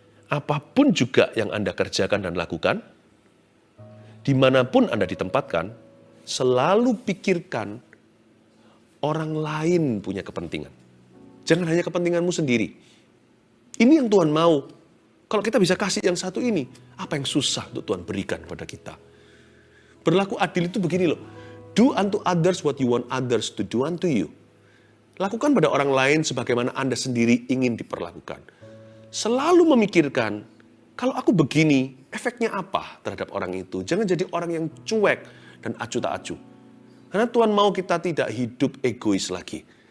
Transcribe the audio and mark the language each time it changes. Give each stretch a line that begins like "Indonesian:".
Indonesian: Apapun juga yang Anda kerjakan dan lakukan, dimanapun Anda ditempatkan, selalu pikirkan orang lain punya kepentingan. Jangan hanya kepentinganmu sendiri. Ini yang Tuhan mau. Kalau kita bisa kasih yang satu ini, apa yang susah untuk Tuhan berikan kepada kita? Berlaku adil itu begini loh.
English: Do unto others what you want others to do unto you.
Indonesian: Lakukan pada orang lain sebagaimana Anda sendiri ingin diperlakukan. Selalu memikirkan, kalau aku begini, efeknya apa terhadap orang itu? Jangan jadi orang yang cuek dan acuh tak acuh. Karena Tuhan mau kita tidak hidup egois lagi.